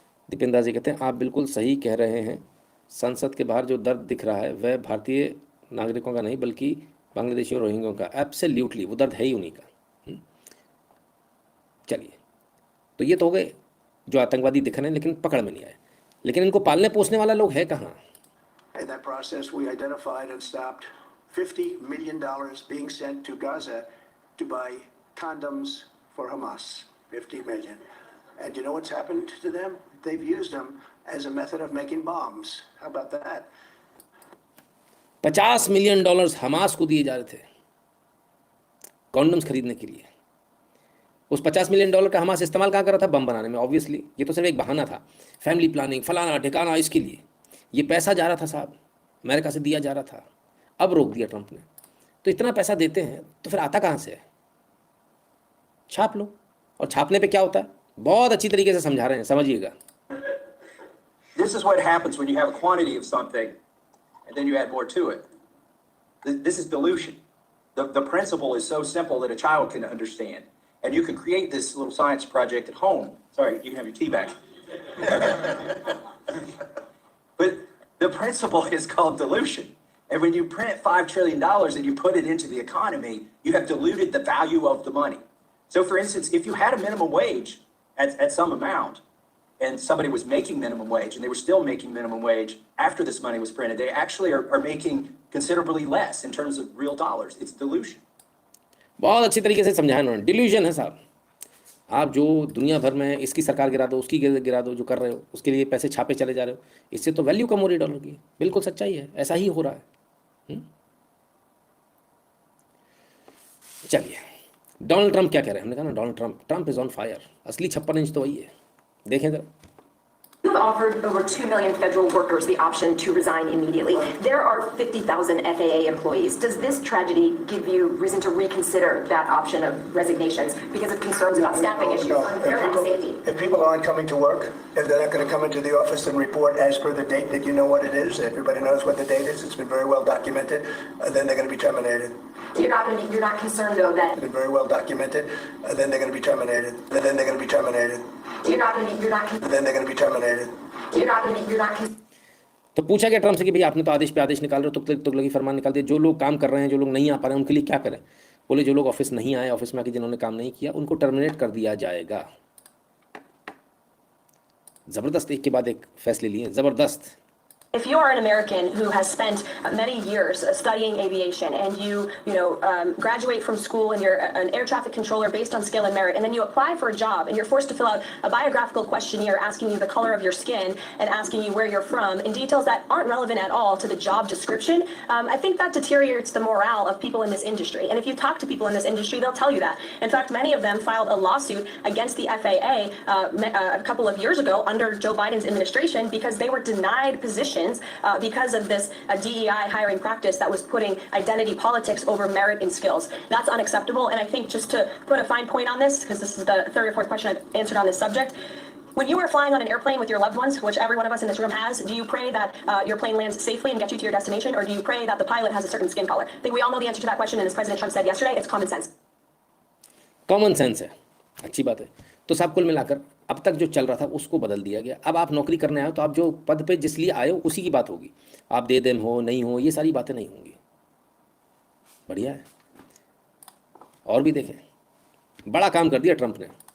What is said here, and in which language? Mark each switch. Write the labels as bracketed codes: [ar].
[hi] दीपेंद्र जी कहते हैं आप बिल्कुल सही कह रहे हैं, संसद के बाहर जो दर्द दिख रहा है वह भारतीय नागरिकों का नहीं बल्कि बांग्लादेशी और रोहिंग्यों का। एब्सोल्युटली वो दर्द है ही उन्हीं का। चलिए, तो ये तो हो गए जो आतंकवादी दिख रहे हैं लेकिन पकड़ में नहीं आए, लेकिन इनको पालने पोसने वाला लोग है कहाँ। [en] In that process, we identified and stopped $50 million being sent to Gaza to buy condoms for Hamas. 50 million. And you know what's happened to them? They've used them as a method of making bombs. How about that? [hi] $50 million Hamas को दिए जा रहे थे condoms खरीदने के लिए। उस $50 million का हमास इस्तेमाल कहाँ कर रहा था? बम बनाने में। ऑब्वियसली ये तो सिर्फ एक बहाना था, फैमिली प्लानिंग फलाना ठिकाना, इसके लिए ये पैसा जा रहा था साहब, अमेरिका से दिया जा रहा था। अब रोक दिया ट्रंप ने। तो इतना पैसा देते हैं तो फिर आता कहाँ से है? छाप लो। और छापने पे क्या होता है बहुत अच्छी तरीके से समझा रहे हैं, समझिएगा। [en] This is what happens when you have a quantity of something and then you add more to it. This is dilution. The principle is so simple that a child can understand. And you can create this little science project at home. Sorry, you can have your tea back. But the principle is called dilution. And when you print $5 trillion and you put it into the economy, you have diluted the value of the money. So for instance, if you had a minimum wage at some amount, and somebody was making minimum wage, and they were still making minimum wage after this money was printed, they actually are making considerably less in terms of real dollars. It's dilution. [hi] बहुत अच्छी तरीके से समझाया उन्होंने। Delusion है साहब। आप जो दुनिया भर में इसकी सरकार गिरा दो, उसकी गिरा दो, जो कर रहे हो उसके लिए पैसे छापे चले जा रहे हो, इससे तो वैल्यू कम हो रही डॉलर की। बिल्कुल सच्चाई है, ऐसा ही हो रहा है। चलिए, डोनाल्ड ट्रंप क्या कह रहे हैं? हमने कहा ना [en] Donald Trump is on fire. [hi] असली 56 इंच तो वही है, देखें जरा। [en] have offered over 2 million federal workers the option to resign immediately. There are 50,000 FAA employees. Does this tragedy give you reason to reconsider that option of resignations because of concerns about staffing issues, unfairness, safety? If people aren't coming to work, if they're not going to come into the office and report as per the date that you know what it is, everybody knows what the date is, it's been very well documented, then they're going to be terminated. You're not concerned though that It's been very well documented, then they're going to be terminated. Then they're going to be terminated. you're not Then they're going to be terminated. [hi] तो पूछा गया Trump से कि भाई आपने तो आदेश पे आदेश निकाल रहे हो, तुगलकी फरमान निकाल दिए, जो लोग काम कर रहे हैं, जो लोग नहीं आ पा रहे हैं, उनके लिए क्या करें? बोले जो लोग ऑफिस नहीं आए, ऑफिस में आके जिन्होंने काम नहीं किया, उनको टर्मिनेट कर दिया जाएगा। जबरदस्त, एक के बाद एक फैसले लिए, जबरदस्त। [en] If you are an American who has spent many years studying aviation and you graduate from school and you're an air traffic controller based on skill and merit, and then you apply for a job and you're forced to fill out a biographical questionnaire asking you the color of your skin and asking you where you're from in details that aren't relevant at all to the job description, I think that deteriorates the morale of people in this industry. And if you talk to people in this industry, they'll tell you that. In fact, many of them filed a lawsuit against the FAA a couple of years ago under Joe Biden's administration because they were denied positions because of this DEI hiring practice that was putting identity politics over merit and skills. That's unacceptable. And I think just to put a fine point on this, because this is the third or fourth question I've answered on this subject, when you are flying on an airplane with your loved ones, which every one of us in this room has, do you pray that your plane lands safely and gets you to your destination, or do you pray that the pilot has a certain skin color? I think we all know the answer to that question, and as President Trump said yesterday, it's common sense. [hi] Common sense है, अच्छी बात है। तो सब कुल मिलाकर अब तक जो चल रहा था उसको बदल दिया गया। अब आप नौकरी करने आए हो तो आप जो पद पे जिस लिए आए हो उसी की बात होगी। आप दे देम हो नहीं हो, ये सारी बातें नहीं होंगी। बढ़िया है। और भी देखें, बड़ा काम कर दिया ट्रंप ने।